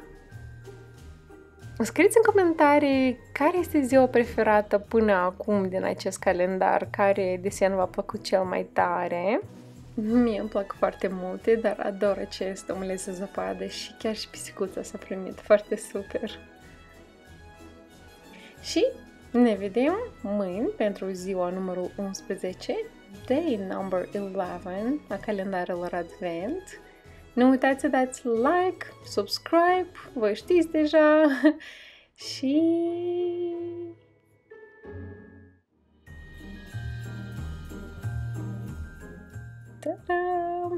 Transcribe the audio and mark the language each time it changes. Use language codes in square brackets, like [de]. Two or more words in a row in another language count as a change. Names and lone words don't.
[ro] Scrieți în comentarii care este ziua preferată până acum din acest calendar, care desen v-a plăcut cel mai tare. Mie îmi plac foarte multe, dar ador acest omuleț de zăpadă și chiar și pisicuța s-a primit foarte super. Și ne vedem mâini pentru ziua numărul 11, [en] day number 11, [ro] a calendarelor Advent. Nu uitați să dați [en] like, subscribe, [ro] vă știți deja și... Ta-dam!